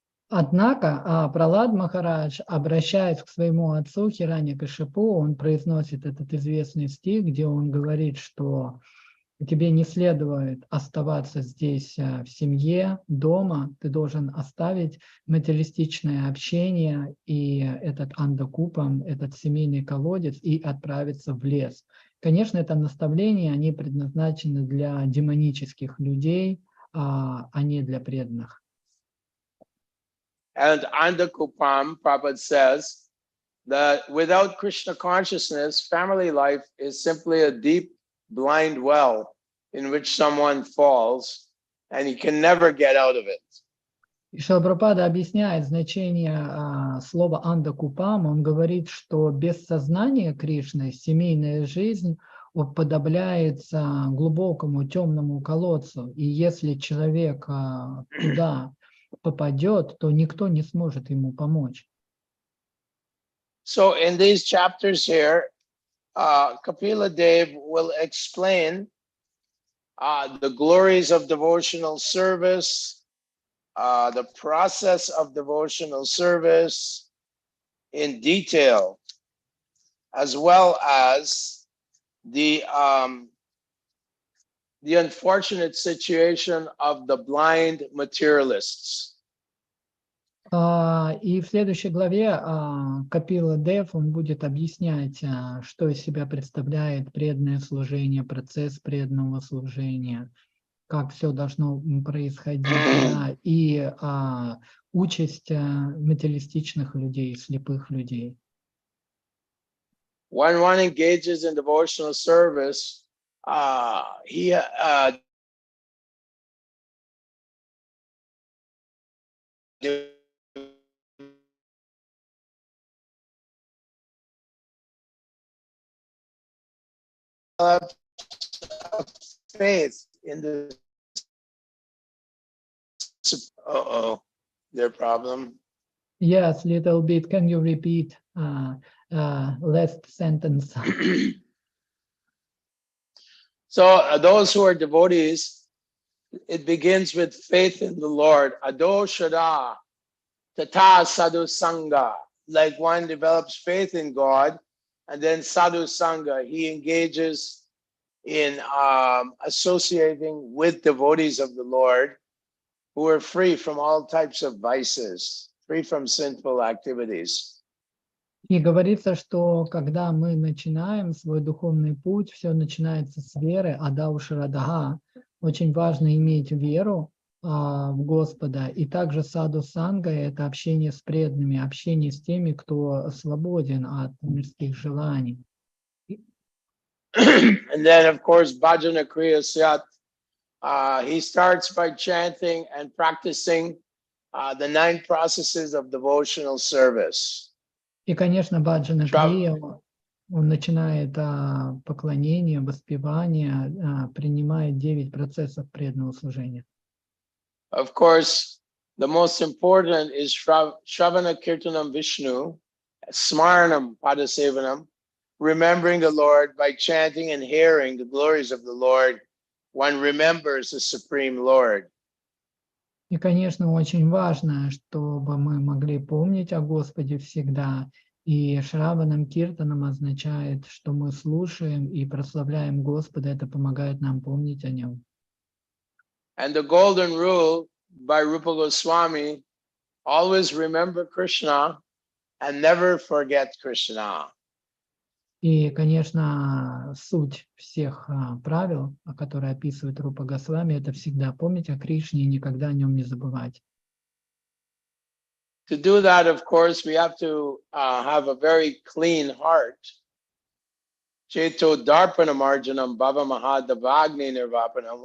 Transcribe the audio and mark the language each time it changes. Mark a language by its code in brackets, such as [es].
[ru] Однако Пралад Махарадж, обращаясь к своему отцу Хираньякашипу, он произносит этот известный стих, где он говорит, что тебе не следует оставаться здесь в семье, дома, ты должен оставить материалистичное общение и этот андакупам, этот семейный колодец и отправиться в лес. Конечно, это наставления, они предназначены для демонических людей, а не для преданных. [en] And andakupam, Prabhupada says that without Krishna consciousness, family life is simply a deep, blind well in which someone falls and he can never get out of it. [ru] И Шрила Прабхупада объясняет значение слова андакупам. Он говорит, что без сознания Кришны семейная жизнь уподобляется глубокому темному колодцу. И если человек туда попадет, то никто не сможет ему помочь. [en] So in these chapters here, Kapila Dev will explain the glories of devotional service, the process of devotional service in detail, as well as the unfortunate situation of the blind materialists. [ru] И в следующей главе Капила Дев, он будет объяснять, что из себя представляет преданное служение, процесс преданного служения, как все должно происходить, да, и участь материалистичных людей, слепых людей. [en] When one engages in devotional service, he faith in the their problem. Yes, little bit. Can you repeat last sentence? So those who are devotees, it begins with faith in the Lord. [sa] Ado shada tata sadhu sangha. [en] Like one develops faith in God, and then sadhu sangha, he engages in associating with devotees of the Lord who are free from all types of vices, free from sinful activities. [ru] И говорится, что когда мы начинаем свой духовный путь, все начинается с веры, [sa] адау шрадага. [ru] Очень важно иметь веру в Господа. И также саду санга – это общение с преданными, общение с теми, кто свободен от мирских желаний. [en] And then, of course, [sa] bhajana kriya syat. [en] He starts by chanting and practicing the 9 processes of devotional service. [ru] И, конечно, баджана крия, он начинает поклонение, воспевание, принимает 9 процессов преданного служения. [en] Of course, the most important is [sa] Shravana Kirtanam Vishnu, Smaranam Padasevanam, [en] remembering the Lord by chanting and hearing the glories of the Lord. One remembers the Supreme Lord. [ru] И, конечно, очень важно, чтобы мы могли помнить о Господе всегда. И Шраванам Киртанам означает, что мы слушаем и прославляем Господа. Это помогает нам помнить о Нем. [en] And the golden rule by Rupa Goswami, always remember Krishna and never forget Krishna. [ru] И, конечно, суть всех правил, которые описывает Рупа Госвами, это всегда помнить о Кришне и никогда о Нем не забывать. [en] To do that, of course, we have to have a very clean heart. [sa] Cheto darpana marjanam bhava mahadavagni nirvapana.